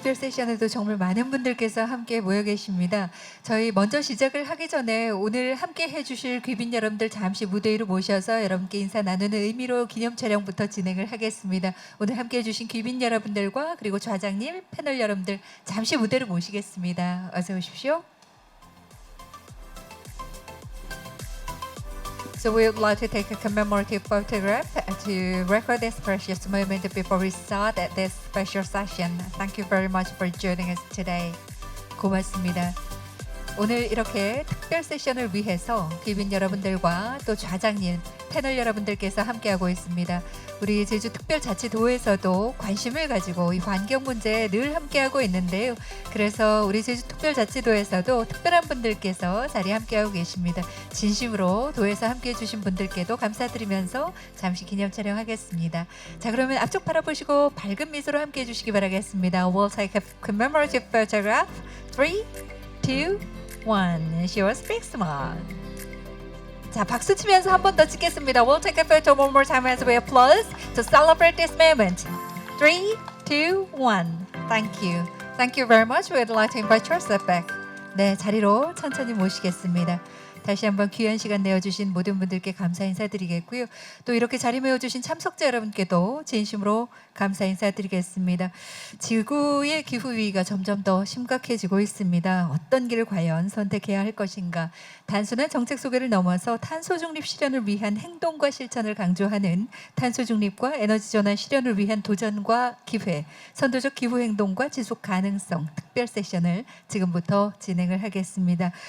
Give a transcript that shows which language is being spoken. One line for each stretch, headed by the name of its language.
Korean: 세션에도 정말 많은 분들께서 함께 모여 계십니다. 저희 먼저 시작을 하기 전에 오늘 함께 해주실 귀빈 여러분들 잠시 무대 위로 모셔서 여러분께 인사 나누는 의미로 기념 촬영부터 진행을 하겠습니다. 오늘 함께 해주신 귀빈 여러분들과 그리고 좌장님, 패널 여러분들 잠시 무대로 모시겠습니다. 어서 오십시오.
English: So we would like to take a commemorative photograph to record this precious moment before we start this special session. Thank you very much for joining us today.
Korean: 고맙습니다. 오늘 이렇게 특별 세션을 위해서 귀빈 여러분들과 또 좌장님, 패널 여러분들께서 함께하고 있습니다. 우리 제주특별자치도에서도 관심을 가지고 이 환경 문제에 늘 함께하고 있는데요. 그래서 우리 제주특별자치도에서도 특별한 분들께서 자리에 함께하고 계십니다. 진심으로 도에서 함께해 주신 분들께도 감사드리면서 잠시 기념 촬영하겠습니다. 자, 그러면 앞쪽 바라보시고 밝은 미소로 함께해 주시기 바라겠습니다.
English: We'll take a commemorative photograph. 3, 2, 1. Show us big smile.
Korean: 자, 박수 치면서 한 번 더 찍겠습니다.
English: We'll take a photo one more time as we applause to celebrate this moment. 3, 2, 1. Thank you. Thank you very much. We'd like to invite yourself back.
Korean: 네, 자리로 천천히 모시겠습니다. 다시 한번 귀한 시간 내어주신 모든 분들께 감사 인사드리겠고요. 또 이렇게 자리 메워주신 참석자 여러분께도 진심으로 감사 인사드리겠습니다. 지구의 기후위기가 점점 더 심각해지고 있습니다. 어떤 길을 과연 선택해야 할 것인가. 단순한 정책 소개를 넘어서 탄소 중립 실현을 위한 행동과 실천을 강조하는 탄소 중립과 에너지 전환 실현을 위한 도전과 기회, 선도적 기후 행동과 지속 가능성 특별 세션을 지금부터 진행을 하겠습니다.